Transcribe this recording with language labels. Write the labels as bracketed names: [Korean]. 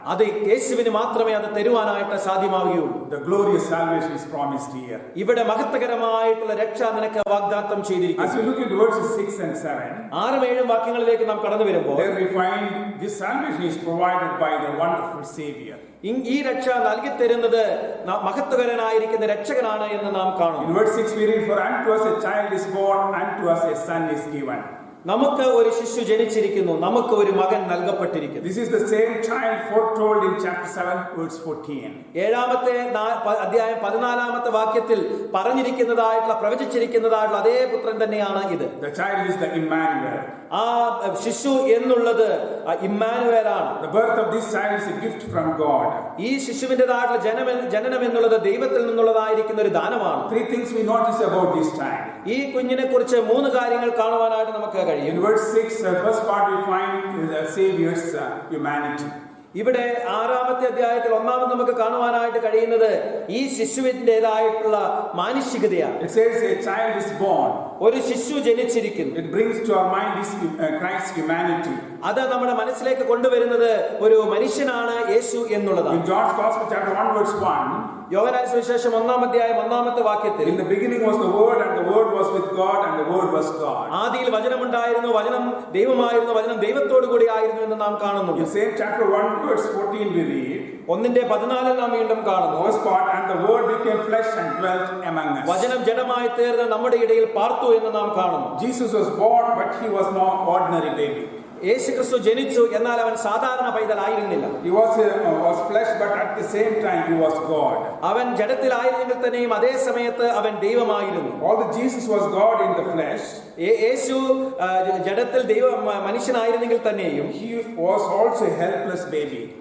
[Malayalam] അത് യേശുവിന് മാത്രമേ അത് തരുവാനായിട്ട് സാധ്യമാവുകയുള്ളൂ. [English] The glorious salvation is promised here. [Malayalam] ഇവിടെ മഹത്വകരമായിട്ടുള്ള രക്ഷ നിനക്ക് വാഗ്ദാനം ചെയ്തിരിക്കുന്നു. [English] As we look at verses 6 and 7, [Malayalam] 6-7 വാക്യങ്ങളിലേക്ക് നാം കടന്നു വരുമ്പോൾ [English] there we find this salvation is provided by the wonderful Savior. [Malayalam] ഈ രക്ഷ നൽകി തരുന്നത് മഹത്വകരനായിരിക്കുന്ന രക്ഷകനാണ് എന്ന് നാം കാണും. [English] In verse 6 we read, for unto us a child is born, unto us a son is given. [Malayalam] നമുക്ക് ഒരു ശിശു ജനിച്ചിരിക്കുന്നു, നമുക്ക് ഒരു മകൻ നൽകപ്പെട്ടിരിക്കുന്നു. [English] This is the same child foretold in chapter 7 verse 14. [Malayalam] 7-ാമത്തെ അധ്യായം 14-ാമത്തെ വാക്യത്തിൽ പറഞ്ഞിരിക്കുന്നതായിട്ടുള്ള പ്രവചിച്ചിരിക്കുന്നതായിട്ടുള്ള അതേ പുത്രൻ തന്നെയാണ് ഇത്. [English] The child is the Emmanuel. [Malayalam] ആ ശിശു എന്നുള്ളത് ഇമ്മാനുവേലാണ്. [English] The birth of this child is a gift from God. [Malayalam] ഈ ശിശുവിന്റേതായിട്ടുള്ള ജനനം എന്നുള്ളത് ദൈവത്തിൽ നിന്നുള്ളതായിരിക്കുന്ന ഒരു ദാനമാണ്. [English] 3 things we notice about this child. [Malayalam] ഈ കുഞ്ഞിനെ കുറിച്ച് 3 കാര്യങ്ങൾ കാണുവാനായിട്ട് നമുക്ക് കഴിയും. [English] In verse 6, first part we find the Savior's humanity. [Malayalam] ഇവിടെ 6-ാമത്തെ അധ്യായത്തിൽ ഒന്നാമത് നമുക്ക് കാണുവാനായിട്ട് കഴിയുന്നത് ഈ ശിശുവിന്റേതായിട്ടുള്ള മാനുഷികതയാണ്. [English] It says a child is born. [Malayalam] ഒരു ശിശു ജനിച്ചിരിക്കുന്നു. [English] It brings to our mind this Christ's humanity. [Malayalam] അത് നമ്മുടെ മനസ്സിലേക്ക് കൊണ്ടുവരുന്നത് ഒരു മനുഷ്യനാണ് യേശു എന്നുള്ളതാണ്. [English] In John's Gospel chapter 1 verse 1, [Malayalam] യോഹന്നാൻ സുവിശേഷം 1-ാം അധ്യായം 1-ാമത്തെ വാക്യത്തിൽ [English] in the beginning was the Word, and the Word was with God, and the Word was God. [Malayalam] ആദിയിൽ വചനമുണ്ടായിരുന്നു, വചനം ദൈവമായിരുന്നു, വചനം ദൈവത്തോടു കൂടി ആയിരുന്നു എന്ന് നാം കാണുന്നു. [English] In same chapter 1 verse 14 we read, [Malayalam] 1:14 നാം വീണ്ടും കാണുന്നു. [English] first part, and the Word became flesh and dwelt among us. [Malayalam] വചനം ജഡമായി തീർന്ന് നമ്മുടെ ഇടയിൽ പാർത്തു എന്ന് നാം കാണുന്നു. [English] Jesus was born, but he was no ordinary baby. [Malayalam] യേശുക്രിസ്തു ജനിച്ചു, എന്നാൽ അവൻ സാധാരണ പൈതലായിരുന്നില്ല. [English] He was flesh, but at the same time he was God. [Malayalam] അവൻ ജഡത്തിലായിരുന്നെങ്കിൽ തന്നെയും അതേ സമയത്ത് അവൻ ദൈവമായിരുന്നു. [English] Although Jesus was God in the flesh, [Malayalam] യേശു ജഡത്തിൽ മനുഷ്യനായിരുന്നെങ്കിൽ തന്നെയും [English] he was also a helpless baby.